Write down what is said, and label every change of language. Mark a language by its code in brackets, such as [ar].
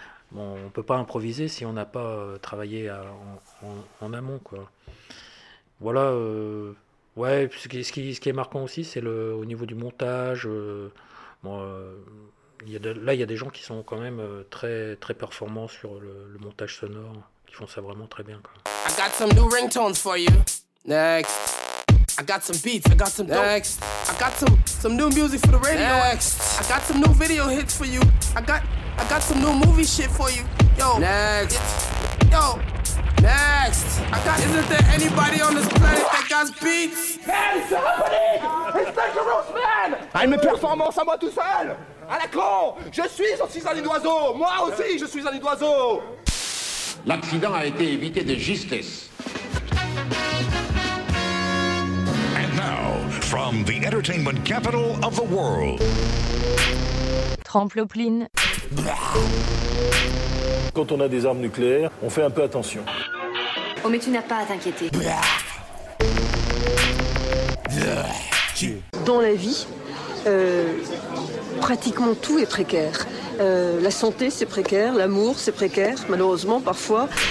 [fr] Bon, on ne peut pas improviser si on n'a pas travaillé en amont, quoi. Voilà. Ce qui est marquant aussi, c'est au niveau du montage. Il y a des gens qui sont quand même très, très performants sur le montage sonore, qui font ça vraiment très bien, quoi. [en] I got some new ringtones for you. Next. I got some beats, I got some next. Dope. I got some new music for the radio. Next. I got some new video hits for you. I got some new movie shit for you. Yo. Next. Yo. Next. Isn't there anybody on this planet that got beats? Man, it's happening! It's dangerous, man! I'm a performance [fr] à moi tout seul! À la con! Je suis un oiseau! Moi aussi, je suis un oiseau! L'accident a été évité de justesse. [en] From the entertainment capital of the world. Trampoline. [fr] Quand on a des armes nucléaires, on fait un peu attention. Oh mais tu n'as pas à t'inquiéter. Dans la vie, pratiquement tout est précaire. La santé, c'est précaire. L'amour, c'est précaire, malheureusement, parfois.